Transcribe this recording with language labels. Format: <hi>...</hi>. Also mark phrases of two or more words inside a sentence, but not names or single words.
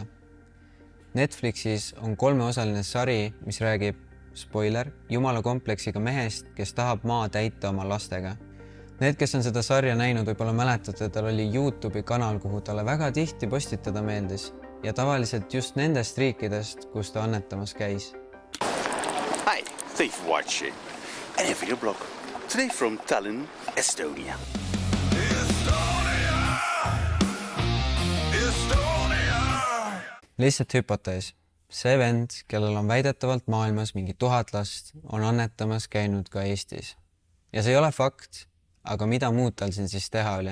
<et>Netflixis on 3-osaline sari, mis räägib, spoiler, jumala kompleksiga mehest, kes tahab maa täita oma lastega. Need, kes on seda sarja näinud, võib-olla mäletate, tal oli YouTube'i kanal, kuhu talle väga tihti postitada meeldis ja tavaliselt just nendest riikidest, kus ta annetamas käis.</et> <en>Hi, thanks for watching. And a video blog. Today from Tallinn, Estonia.</en> <et>Lihtsalt hüpotees. See vend, kellel on väidetavalt maailmas mingi 1000 last, on annetamas käinud ka Eestis. Ja see ei ole fakt, aga mida muud tal siin siis teha oli?</et>